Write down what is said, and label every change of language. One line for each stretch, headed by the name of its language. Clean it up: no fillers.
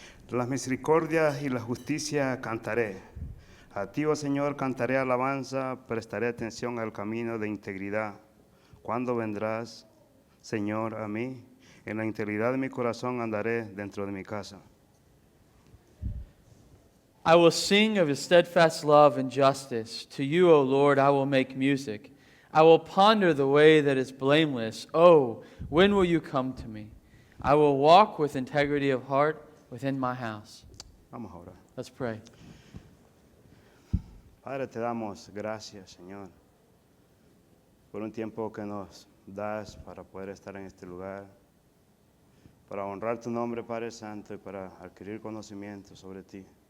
Spanish: Las misericordias y la justicia cantaré. A ti, oh Señor, cantaré alabanza, prestaré atención al camino de integridad. ¿Cuándo vendrás, Señor, a mí? En la integridad de mi corazón andaré dentro de mi casa.
English: I will sing of his steadfast love and justice. To you, O Lord, I will make music. I will ponder the way that is blameless. Oh, when will you come to me? I will walk with integrity of heart within my house.
Spanish: Vamos a orar.
English: Let's pray.
Spanish: Padre, te damos gracias, Señor, por un tiempo que nos das para poder estar en este lugar, para honrar tu nombre, Padre Santo, y para adquirir conocimiento sobre ti.